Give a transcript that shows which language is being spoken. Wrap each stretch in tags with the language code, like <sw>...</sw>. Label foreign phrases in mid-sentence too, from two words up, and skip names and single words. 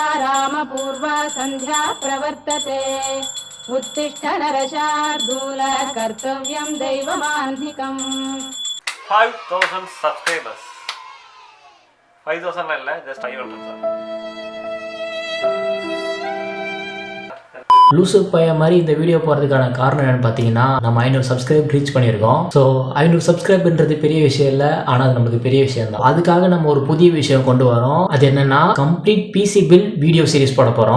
<sa>रामपूर्वा संध्या प्रवर्तते उत्तिष्ठ नरशार्दूल कर्तव्यं दैवमान्धिकम्</sa> <en>5000 subscribers 5000 இல்ல just 500</en> <ta>லூசு பைய மாதிரி இந்த வீடியோ போகிறதுக்கான காரணம் என்னன்னு பார்த்தீங்கன்னா நம்ம 500</ta> <en>subscribe reach</en> <ta>பண்ணியிருக்கோம். ஸோ 500 சப்ஸ்கிரைப்ன்றது பெரிய விஷயம் இல்லை, ஆனால் அது நம்மளுக்கு பெரிய விஷயம் தான். அதுக்காக நம்ம ஒரு புதிய விஷயம் கொண்டு வரோம். அது என்னன்னா</ta> <en>complete PC build video series</en> <ta>போட போகிறோம்.</ta>